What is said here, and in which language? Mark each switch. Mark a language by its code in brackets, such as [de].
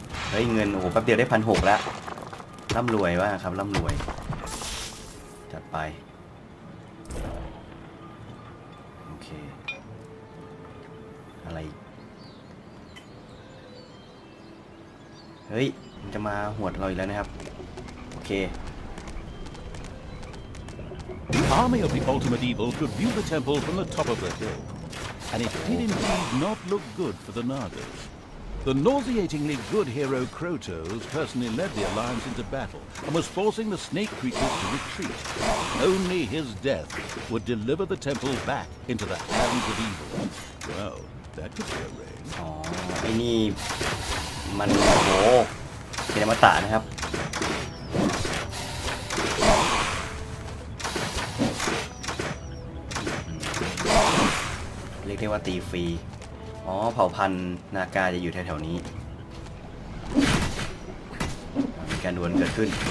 [th] เฮ้ยเงินโอ้โหแป๊บเดียวได้1,600แล้วร่ำรวยว่ากครับร่ำรวยจัดไปโอเคอะไรเฮ้ยมันจะมาหวดเราอีกแล้วนะครับโอเค [en] The army of the ultimate evil could view the temple from the top of the hill, and it did indeed not look good for the Nagas. The nauseatingly good hero Krotos personally led the alliance into battle and was forcing the snake creatures to retreat. Only his death would deliver the temple back into the hands of evil. Well, that could be arranged. [th] อ๋อไอ้นี่มันโอ้โหเป็นอมตะนะครับเรียกได้ว่าตีฟรีอ๋อเผ่าพันธุ์นากาจะอยู่แถวๆนี้มีการดวลเกิดขึ้น